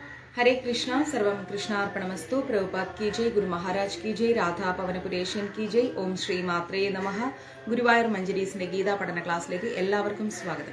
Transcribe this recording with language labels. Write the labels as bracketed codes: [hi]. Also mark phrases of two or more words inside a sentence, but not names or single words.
[sa] हरे कृष्णा सर्वं कृष्णार्पणमस्तु। [hi] प्रभुपाद की जय, गुरु महाराज की जय, राधा പവനപുരേശൻ की जय। [sa] ഓം ശ്രീ മാത്രേ നമഃ। [ml] ഗുരുവായൂർ മഞ്ജരീസിന്റെ ഗീതാ പഠന ക്ലാസ്സിലേക്ക് എല്ലാവർക്കും സ്വാഗതം.